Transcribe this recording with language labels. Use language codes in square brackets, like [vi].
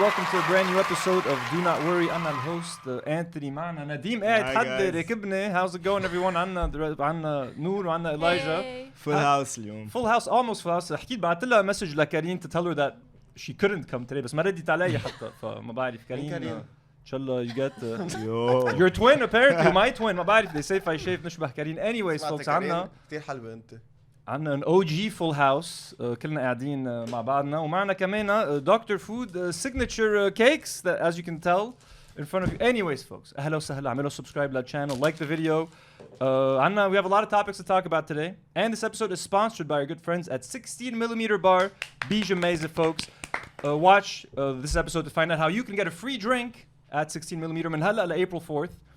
[en] Welcome to a brand new episode of Do Not Worry. [ar] أنا الهوست Anthony. معنا نديم قاعد حد ركبني. [en] How's it going everyone? [ar] عنا نور وعنا Elijah. [en] Full house [ar] اليوم. [en] Full house, almost full house. [ar] حكيت بعت لها مسج لكارين [en] to tell her that she couldn't come today [ar] بس ما ردت علي حتى فما بعرف كارين. إن شاء الله [en] you get your twin apparently my twin [ar] ما بعرف [en] they say [ar] في شيء نشبه كارين. [en] Anyways folks [ar] عنا كتير حلوة أنت. عنا [en] an OG full house [ar] كلنا قاعدين مع بعضنا ومعنا كمان Dr. [en] Food signature cakes that as you can tell in front of you. Anyways folks [ar] أهلا وسهلا اعملوا [en] subscribe للchannel, like the video. [ar] عنا [en] we have a lot of topics to talk about today and this episode is sponsored by our good friends at 16mm bar Gemeyze folks. Watch this episode to find out how you can get a free drink at 16mm [ar] من هلا ل [en] April 4th.